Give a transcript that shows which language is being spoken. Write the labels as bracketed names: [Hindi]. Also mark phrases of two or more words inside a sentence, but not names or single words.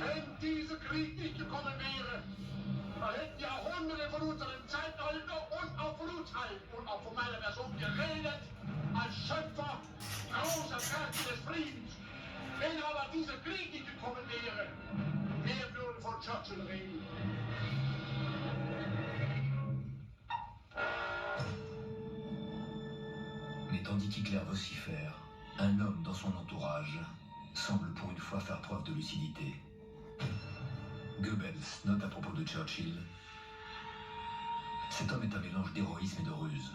[German] Wenn dieser Krieg nicht gekommen wäre, dann hätten Jahrhunderte von unserem Zeitalter und auch von uns allen und auch von meiner Person geredet als Schöpfer großer Werke des Friedens. Wenn aber dieser Krieg nicht gekommen wäre, wer würde von Churchill reden? [French] Mais tandis qu'Hitler vocifère, un homme dans son entourage semble pour une fois faire preuve de lucidité. Goebbels note à propos de Churchill: cet homme est un mélange d'héroïsme et de ruse.